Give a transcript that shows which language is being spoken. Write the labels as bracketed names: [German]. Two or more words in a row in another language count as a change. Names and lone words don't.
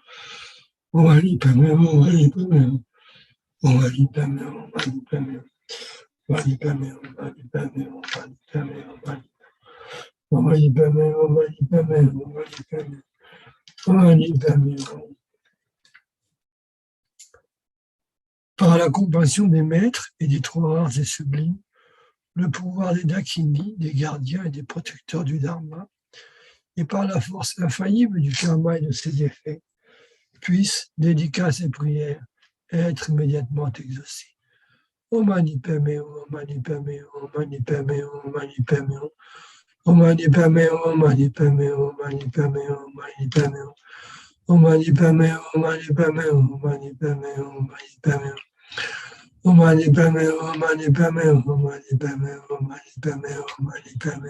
[Sanskrit] ॐ मणि पद्मे हूँ, मणि पद्मे हूँ। ॐ मणि पद्मे हूँ, मणि पद्मे हूँ. मणि पद्मे हूँ, मणि पद्मे हूँ, मणि पद्मे हूँ, मणि. ॐ मणि पद्मे हूँ, मणि पद्मे हूँ, मणि पद्मे हूँ. ॐ मणि पद्मे हूँ. [French] Par la compassion des maîtres et des trois rares et sublimes, le pouvoir des Dakini, des gardiens et des protecteurs du Dharma, et par la force infaillible du karma et de ses effets, puissent, dédicaces et prières, être immédiatement exaucées. [Sanskrit] ॐ मणि पद्मे हूँ, ॐ मणि पद्मे हूँ, ॐ मणि पद्मे हूँ, ॐ मणि पद्मे हूँ. ॐ मणि पद्मे हूँ, ॐ मणि पद्मे हूँ, ॐ मणि पद्मे हूँ, ॐ मणि पद्मे हूँ. ॐ मणि पद्मे हूँ, ॐ मणि पद्मे हूँ, ॐ मणि पद्मे हूँ, ॐ मणि पद्मे हूँ. ॐ मणि पद्मे हूँ, ॐ मणि पद्मे हूँ, ॐ मणि पद्मे हूँ, ॐ मणि पद्मे हूँ, ॐ मणि पद्मे हूँ.